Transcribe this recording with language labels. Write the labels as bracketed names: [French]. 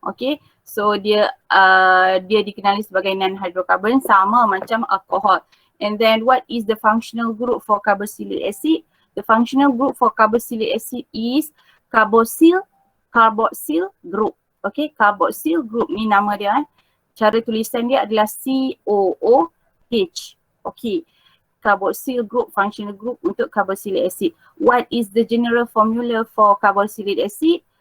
[Malay] Okay, so dia dikenali sebagai non-hydrocarbon sama macam alkohol. [English] And then what is the functional group for carboxylic acid? The functional group for carboxylic acid is carboxyl group. [Malay] Okay, carboxyl group ni nama dia. Cara tulisan dia adalah COOH. Okay, carboxyl group, functional group untuk carboxylic acid. [English] What is the general formula for carboxylic acid?